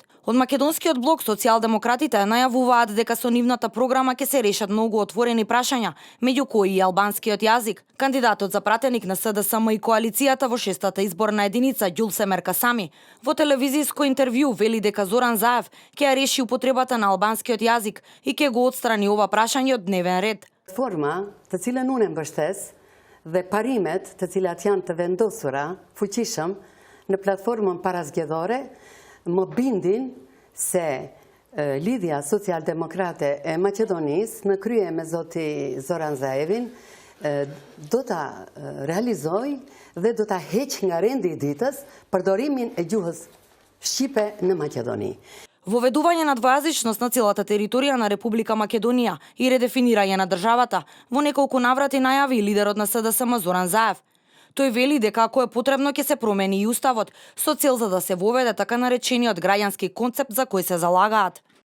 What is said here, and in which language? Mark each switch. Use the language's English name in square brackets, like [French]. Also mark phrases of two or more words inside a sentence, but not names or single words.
[Macedonian] Од македонскиот блок социјалдемократите најавуваат дека со нивната програма ќе се решат многу отворени прашања, меѓу кои и албанскиот јазик. Кандидатот за пратеник на СДСМ и коалицијата во 6-та изборна единица Ѓулсемер Касами во телевизиско интервју вели дека Зоран Заев ќе ја реши употребата на албанскиот јазик и ќе го отстрани ова прашање од дневен ред. [Albanian] Platforma të cilën unë e mbështes dhe parimet të cilat janë të vendosura fuqishëm në platformën parazgjedhore më bindin se lidhja socialdemokrate e Maqedonisë në krye me zoti Zoran Zaevin do ta realizoj dhe do ta heq nga rendi i ditës përdorimin e gjuhës shqipe në Maqedoni. [Macedonian] Воведување на двојазичност на целата територија на Република Македонија и редефинирање на државата во неколку наврати најави лидерот на СДСМ Зоран Заев. Тој вели дека ако е потребно ќе се промени и уставот со цел за да се воведе така наречениот граѓански концепт за кој се залагаат.